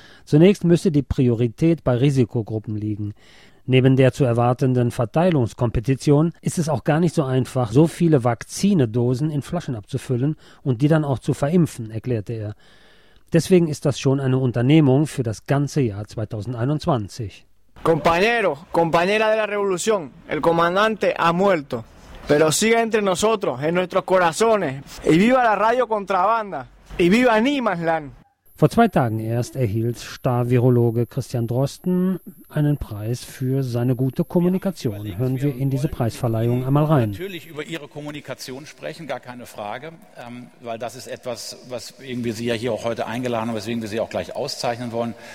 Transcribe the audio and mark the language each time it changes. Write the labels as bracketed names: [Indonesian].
[German] Zunächst müsse die Priorität bei Risikogruppen liegen. Neben der zu erwartenden Verteilungskompetition ist es auch gar nicht so einfach, so viele Vakzinedosen in Flaschen abzufüllen und die dann auch zu verimpfen, erklärte er. Deswegen ist das schon eine Unternehmung für das ganze Jahr 2021. [Spanish] Compañero, compañera de la Revolución, el comandante ha muerto. Pero sigue entre nosotros, en nuestros corazones. Y viva la radio contrabanda. Y viva Niemandsland. [German] Vor 2 Tagen erst erhielt Star-Virologe Christian Drosten einen Preis für seine gute Kommunikation. Hören wir in diese Preisverleihung einmal rein. Natürlich über Ihre Kommunikation sprechen, gar keine Frage, weil das ist etwas, was irgendwie Sie ja hier auch heute eingeladen haben, weswegen wir Sie auch gleich auszeichnen wollen.